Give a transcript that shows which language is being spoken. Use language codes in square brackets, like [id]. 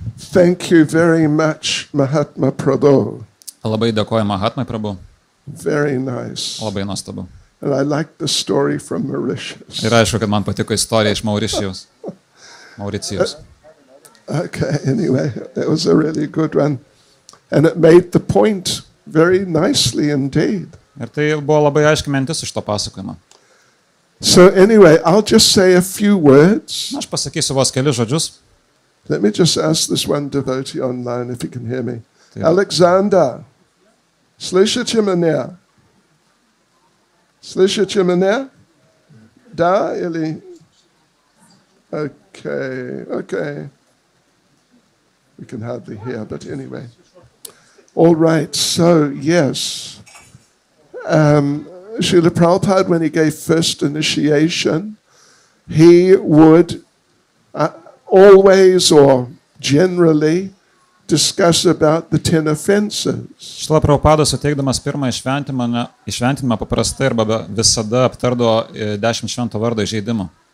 [en] Thank you very much, Mahatma Prabhu. [lt] Labai dėkoju Mahatmai Prabhu. [en] Very nice. [lt] Labai nuostabu. [en] And I like the story from Mauritius. [lt] Ir aišku, kad man patiko istorija iš Mauricijos. [en] Okay, anyway, that was a really good one. And it made the point very nicely indeed. [lt] Ir tai buvo labai aiški mintis iš to pasakojimo. [en] So anyway, I'll just say a few words. [lt] Aš pasakysiu vos keli žodžius. [en] Let me just ask this one devotee online if he can hear me. Yeah. [ru] Alexander, слышите меня? Слышите меня? Да или... [en] Okay. We can hardly hear, but anyway. All right, so yes. Srila Prabhupada, when he gave first initiation, he would always or generally discuss about the 10 offenses. [lt] Šila Prabhupada suteikdamas pirmą išventinimą paprastai arba visada aptardavo 10 švento vardo įžeidimų.